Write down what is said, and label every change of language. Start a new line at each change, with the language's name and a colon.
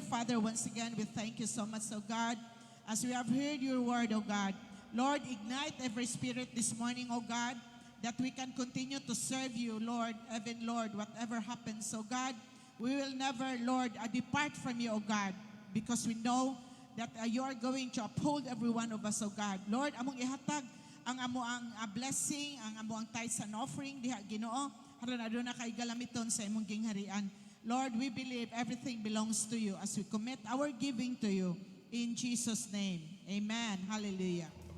English: Father, once again, we thank you so much, oh God, as we have heard your word, oh God. Lord, ignite every spirit this morning, oh God, that we can continue to serve you, Lord, even Lord, whatever happens, oh God. We will never, Lord, depart from you, O God, because we know that you are going to uphold every one of us, O God.
Cebuano: Lord, among ihatag ang amo ang blessing, ang amo ang
English: tithes and offering
Cebuano: diha Ginoo. aron aduna kay galamiton sa imong gingharian.
English: Lord, we believe everything belongs to you as we commit our giving to you. In Jesus' name, amen. Hallelujah.